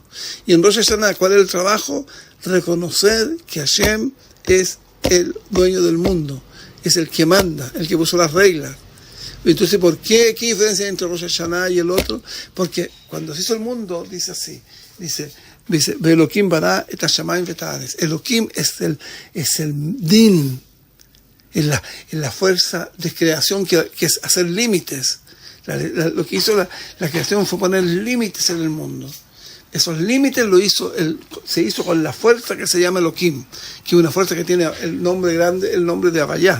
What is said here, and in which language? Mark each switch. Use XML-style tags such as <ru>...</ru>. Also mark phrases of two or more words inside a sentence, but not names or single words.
<es>Y en Rosh Hashanah, ¿cuál es el trabajo? Reconocer que Hashem es el dueño del mundo, es el que manda, el que puso las reglas. Entonces, ¿por qué? ¿Qué diferencia hay entre Rosh Hashanah y el otro? Porque cuando se hizo el mundo, dice así, dice</es> <he>אלהים ברא את השמים ואת הארץ.</he> <es>Elohim es el din, es la fuerza de creación que es hacer límites. Lo que hizo la creación fue poner límites en el mundo. Esos límites se hizo con la fuerza que se llama Elohim, que es una fuerza que tiene el nombre grande, el nombre de Abayá.</es>